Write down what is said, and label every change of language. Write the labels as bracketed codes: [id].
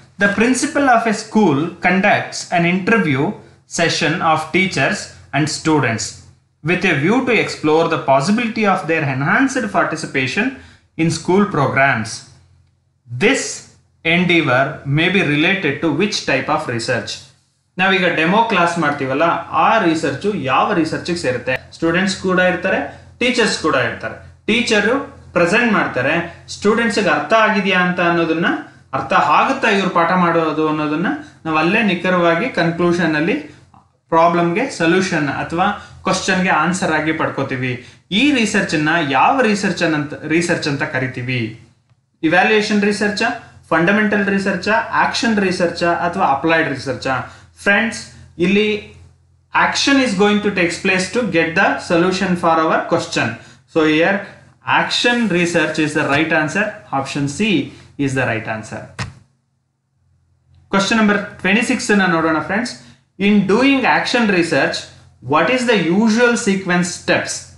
[en] The principal of a school conducts an interview session of teachers and students with a view to explore the possibility of their enhanced participation in school programs. This endeavor may be related to which type of research? [kn] ನಾವೀಗ demo class ಮಾಡ್ತೀವಲ್ಲ, ಆ research ಯಾವ research ಸೇರುತ್ತೆ? Students ಕೂಡ ಇರ್ತಾರೆ, teachers ಕೂಡ ಇರ್ತಾರೆ. Teacher present ಮಾಡ್ತಾರೆ, ಸ್ಟೂಡೆಂಟ್ಸ್ಗೆ ಅರ್ಥ ಆಗಿದೆಯಾ ಅಂತ ಅನ್ನೋದನ್ನ, ಅರ್ಥ ಆಗುತ್ತಾ ಇವ್ರು ಪಾಠ ಮಾಡೋದು ಅನ್ನೋದನ್ನ ನಾವು ಅಲ್ಲೇ ನಿಖರವಾಗಿ ಕನ್ಕ್ಲೂಷನ್ ಅಲ್ಲಿ ಪ್ರಾಬ್ಲಮ್ಗೆ ಸೊಲ್ಯೂಷನ್ ಅಥವಾ ಕ್ವಶನ್ಗೆ ಆನ್ಸರ್ ಆಗಿ ಪಡ್ಕೋತೀವಿ. ಈ ರಿಸರ್ಚ್ ಅನ್ನ ಯಾವ ರಿಸರ್ಚ್ ಅಂತ ಕರಿತೀವಿ? Evaluation research, fundamental research, action research ಅಥವಾ ಅಪ್ಲೈಡ್ ರಿಸರ್ಚ್? [en] Friends, ಇಲ್ಲಿ action is going to takes place to get the solution for our question. So here action research is the right answer. Option C is the right answer. Question number 26 [kn] na nodona [en] friends. In doing action research, what is the usual sequence steps?